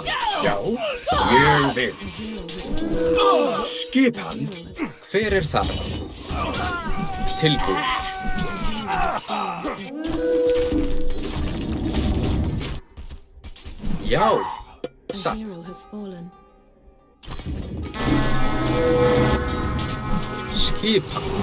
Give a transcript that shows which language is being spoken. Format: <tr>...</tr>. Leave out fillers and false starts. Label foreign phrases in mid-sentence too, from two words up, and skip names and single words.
<is>Já. Ég vil. Skipan. Hver er það? Tilbúinn. Já.</is> <en>A</en> <is>Satt.</is> <en>hero has fallen.</en> <is>Skipan.</is>